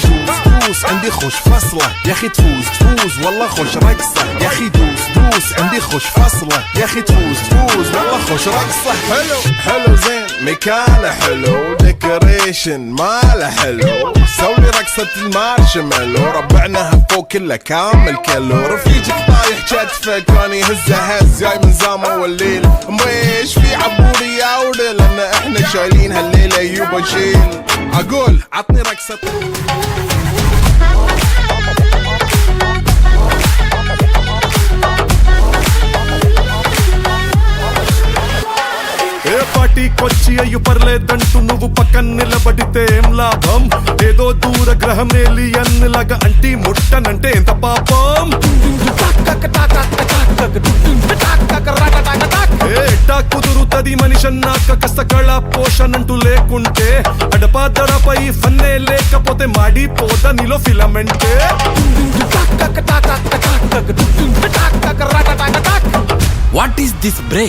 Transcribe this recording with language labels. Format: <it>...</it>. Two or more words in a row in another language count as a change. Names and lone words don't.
<ar>دوس عندي خوش فصلة يا اخي تفوز والله خوش رقصة يا اخي دوس عندي خوش فصلة يا اخي تفوز والله خوش رقصة حلو زين مكانه حلو ديكوريشن ماله حلو سولي رقصة المارشميلو ربعناها فوق كله كامل كيلو رفيجك طايح كتفك كان يهزه هز جاي من زامه والليل مش في عبوري يا ولد لان احنا شايلين هالليله يوبا شيل اقول عطني رقصة</ar> <te>ఏ పార్టీకొచ్చి అయ్యు పర్లేదంటూ నువ్వు పక్కన నిలబడితే ఏం లాభం ఏదో దూర గ్రహం ఏలియన్ లాగా అంటి ముట్టనంటే ఎంత పాపం ఏటా కుదురుతది మనిషన్నాక కష్టకళ పోషణంటూ లేకుంటే అడపాదడపై ఫన్నే లేకపోతే మాడిపోత నీలో ఫిలమెంటే</te> <en>What is this break?</en>